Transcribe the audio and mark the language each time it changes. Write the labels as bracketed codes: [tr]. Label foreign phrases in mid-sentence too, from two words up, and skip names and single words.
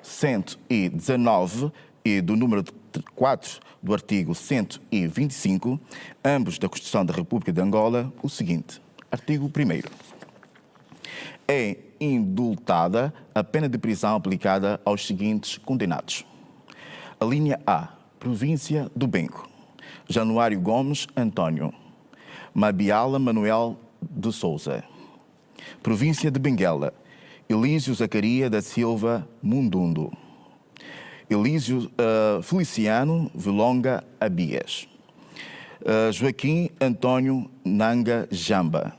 [pt] 119 e do número 4 do artigo 125, ambos da Constituição da República de Angola, o seguinte. Artigo 1º. É indultada a pena de prisão aplicada aos seguintes condenados. A linha A, Província do Benco. Januário Gomes Antônio. Mabiala Manuel de Souza. Província de Benguela. Elísio Zacaria da Silva Mundundo. Elísio Feliciano Vilonga Abias. Joaquim Antônio Nanga Jamba.